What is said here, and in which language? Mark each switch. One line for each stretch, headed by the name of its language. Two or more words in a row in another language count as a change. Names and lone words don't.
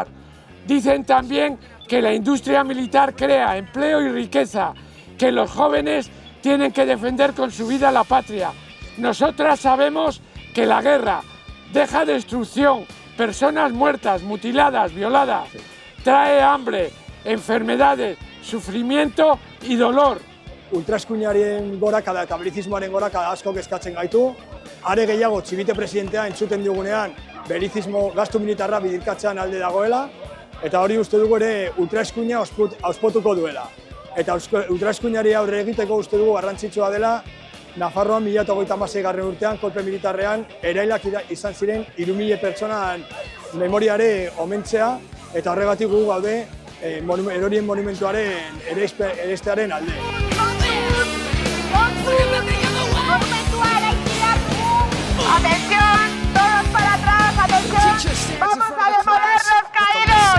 Spanish: Dicen también que la industria militar crea empleo y riqueza, que los jóvenes tienen que defender con su vida la patria. Nosotras sabemos que la guerra deja destrucción, personas muertas, mutiladas, violadas, trae hambre, enfermedades, sufrimiento y dolor.
Basque: Ultraeskuinaren gorakada eta berizismoaren gorakada asko kezkatzen gaitu. Are gehiago Txibite presidentea entzuten digunean berizismo gastu militarra bidirkatzean alde dagoela, eta hori uste dugu ere ultraeskuina auspotuko duela. Eta ultraeskuinari aurre egiteko uste dugu garrantzitsua dela Nafarroan 2026. Urtean kolpe militarrean erailak izan ziren 3.000 pertsonan memoriare omentzea, eta horregatik gu gaude erorien monumentuaren erestearen alde.
Spanish: ¡Atención! ¡Todos para atrás! ¡Atención! ¡Vamos a demoler los caídos!